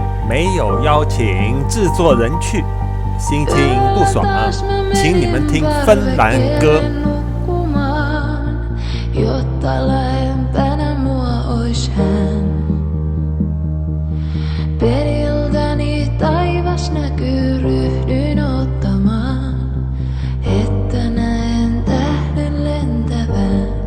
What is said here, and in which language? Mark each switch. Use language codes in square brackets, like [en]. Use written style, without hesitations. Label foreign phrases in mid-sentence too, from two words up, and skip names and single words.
[zh] 没有邀请制作人去，心情不爽，请你们听芬兰歌。 [fi] Jotta lähempänä mua ois hän. Periltäni taivas näkyy, ryhdyin ottamaan, että näen tähden lentävän.